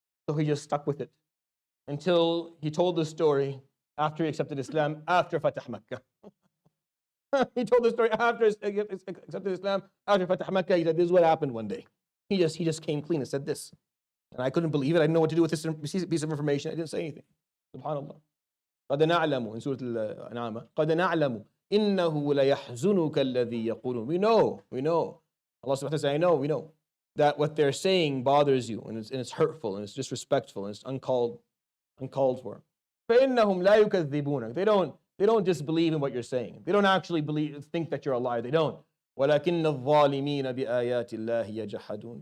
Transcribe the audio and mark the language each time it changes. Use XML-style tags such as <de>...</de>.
<en>So he just stuck with it until he told the story after he accepted Islam, after Fatah Makkah. He told the story after he accepted Islam, after Fatah Makkah. He said, this is what happened one day. He just came clean and said this. And I couldn't believe it. I didn't know what to do with this piece of information. I didn't say anything. Subhanallah.</en> <ar>قَدْ نَعْلَمُ</ar> <en>in Surah Al-An'am</en> <ar>قَدْ نَعْلَمُ إِنَّهُ لَيَحْزُنُكَ الَّذِي يَقُولُونَ.</ar> <en>We know. Allah subhanahu wa ta'ala says, we know that what they're saying bothers you and it's hurtful and it's disrespectful and it's uncalled for.</en> <ar>فَإِنَّهُمْ لَا يُكَذِّبُونَ.</ar> <en>They don't disbelieve in what you're saying. They don't actually think that you're a liar. They don't.</en> <ar>وَلَكِنَّ الظَّالِمِينَ بِآيَاتِ اللَّهِ يَجْحَدُونَ.</ar>